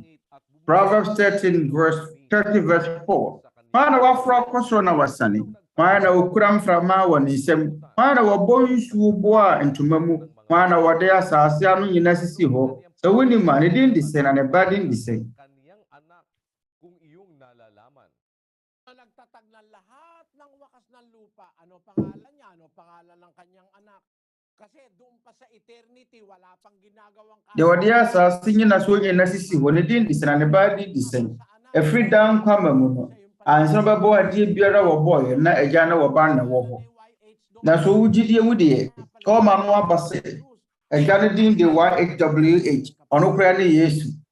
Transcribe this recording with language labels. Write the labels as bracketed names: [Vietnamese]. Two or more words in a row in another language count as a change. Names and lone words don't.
[Akan] Proverbs 30:4. Hwan na wafra kɔ soro na wasane? Hwan na okura mframa wɔ ne nsam? Hwan na wɔbɔ nsuo boa ntoma mu? Hwan na wɔde asase ano nyina sisi hɔ? Sɛ wonim a ne din de sɛ na ne ba din de sɛ. [Filipino] nagtatag ng lahat ng wakas ng lupa. Ano pangalan niya? Ano pangalan ng kanyang anak? Kasi doon pa sa eternity, wala pang ginagawang [Akan] De wɔde asase nyina so nyina sisi hɔ ne din de sɛ na ne ba din de sɛ. Ɛfiri da nkwama mu no ansa bɛbɔ adeɛ biara wɔbɔɔyɛ na Agya na wɔba na wɔ hɔ. Na so wogyidie mu deɛ ɔma no aba sɛ Agya no din de YHWH ɔno koraa ne Yesu.